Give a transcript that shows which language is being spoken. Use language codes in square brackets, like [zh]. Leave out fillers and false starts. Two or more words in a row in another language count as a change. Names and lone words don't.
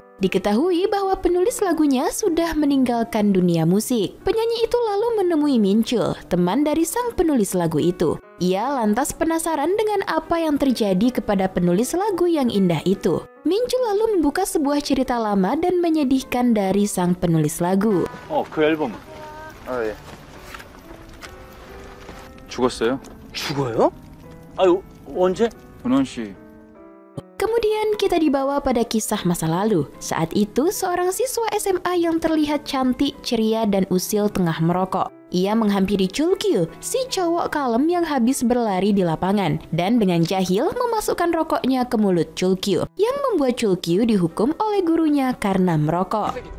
[id] Diketahui bahwa penulis lagunya sudah meninggalkan dunia musik. Penyanyi itu lalu menemui Minchul, teman dari sang penulis lagu itu. Ia lantas penasaran dengan apa yang terjadi kepada penulis lagu yang indah itu. Minchul lalu membuka sebuah cerita lama dan menyedihkan dari sang penulis lagu. [ko] 그 앨범. 예. 죽었어요? 죽어요? 아유, 언제? 은원 씨. [id] Kemudian kita dibawa pada kisah masa lalu. Saat itu seorang siswa SMA yang terlihat cantik, ceria, dan usil tengah merokok. Ia menghampiri Chulkyu, si cowok kalem yang habis berlari di lapangan, dan dengan jahil memasukkan rokoknya ke mulut Chulkyu, yang membuat Chulkyu dihukum oleh gurunya karena merokok.